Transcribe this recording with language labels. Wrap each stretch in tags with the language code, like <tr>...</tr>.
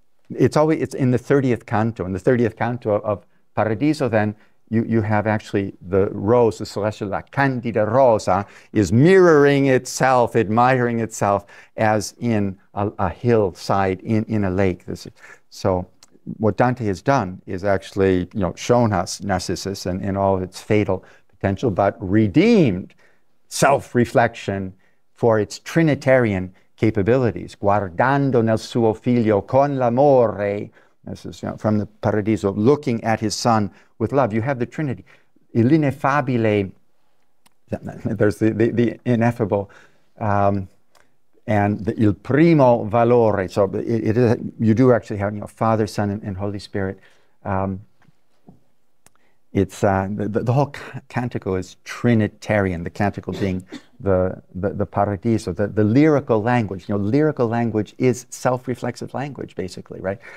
<en>It's in the 30th canto. In the 30th canto of Paradiso, then, you have actually the rose, the celestial,</en> <it>la candida rosa,</it> <en>is mirroring itself, admiring itself as in a hillside, in a lake. So what Dante has done is actually, shown us Narcissus and all of its fatal potential, but redeemed self-reflection for its Trinitarian capabilities.</en> <it>Guardando nel suo figlio con l'amore.</it> <en>This is from the Paradiso, looking at his son with love. You have the Trinity. L'ineffabile, there's the ineffable, and</en> <it>il primo valore.</it> <en>So you do actually have Father, Son, and Holy Spirit. It's the whole canticle is Trinitarian. The canticle being the Paradiso, the lyrical language. Lyrical language is self-reflexive language, basically, right?</en>